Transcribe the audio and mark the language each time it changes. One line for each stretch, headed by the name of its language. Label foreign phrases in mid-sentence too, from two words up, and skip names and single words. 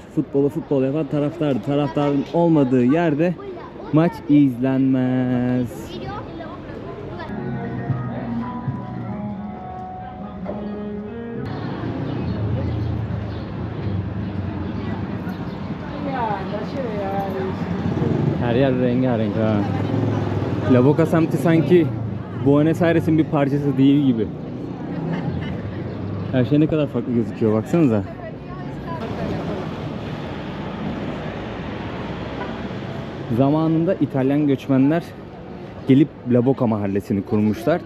Turkish: Futbolu futbol yapan taraftardır. Taraftarın olmadığı yerde maç izlenmez. Her yer rengarenk ha. La Boca semti sanki Buenos Aires'in bir parçası değil gibi. Her şey ne kadar farklı gözüküyor baksanıza. Zamanında İtalyan göçmenler gelip La Boca mahallesini kurmuşlar.